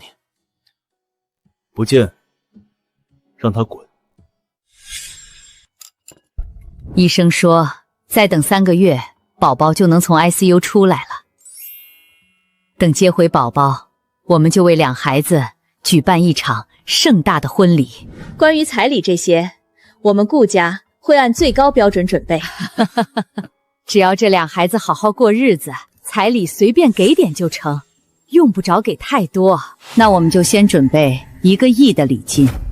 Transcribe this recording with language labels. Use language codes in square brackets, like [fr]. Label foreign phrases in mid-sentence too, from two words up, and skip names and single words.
[zh] 不见，让他滚。医生说，再等3个月，宝宝就能从 ICU 出来了。等接回宝宝，我们就为两孩子舉辦一場盛大的婚禮。關於彩禮這些，我們顧家會按最高標準準備。只要這兩孩子好好過日子，彩禮隨便給點就成，用不着給太多。那我們就先準備1個億的禮金。